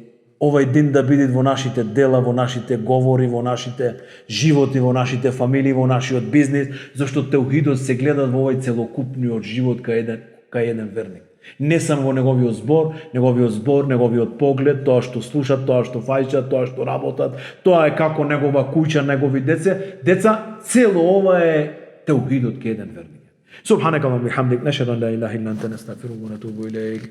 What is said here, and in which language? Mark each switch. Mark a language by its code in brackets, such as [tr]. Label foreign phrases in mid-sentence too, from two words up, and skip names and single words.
[mk] Овој ден да биде во нашите дела, во нашите говори, во нашите животи, во нашите фамилии, во нашиот бизнис, зашто теухидот се гледа во овој целокупниот живот кај еден верник. Не само во неговиот збор, неговиот поглед, тоа што слушат, тоа што фаќат, тоа што работат, тоа е како негова куќа, негови деца, цело ова е теухидот кај еден верник. [ar] سبحانك اللهم وبحمدك، نشهد أن لا إله إلا أنت، نستغفرك ونتوب إليك.